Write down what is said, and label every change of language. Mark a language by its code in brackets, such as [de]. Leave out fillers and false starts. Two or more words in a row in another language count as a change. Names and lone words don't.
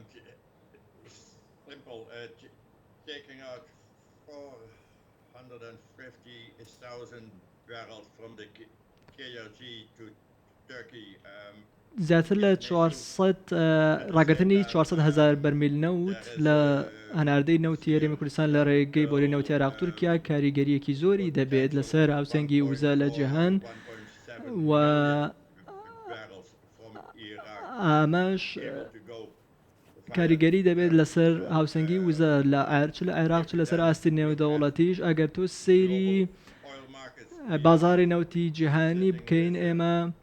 [en] taking out 450 450,000 barrels from the KRG to Turkey. [ckb] زیاتر لە 400 ڕاگررتنی 400,000 بەرمیل نەوت لە هەناردەی نەوتی هەرێمی کوردستان لە ڕێگەی بۆ نەوتی عێراق تورکیا کاریگەریەکی زۆری دەبێت لەسەر هاوسەنگی وزە لە جیهان و ئاماش کاریگەری دەبێت لەسەر هاوسەنگی وزە لە لە عێراق لەسەر ئاستی نێودەوڵەتیش ئەگەر تۆ سەیری بازاری نەوتی جیهانی بکەین ئێمە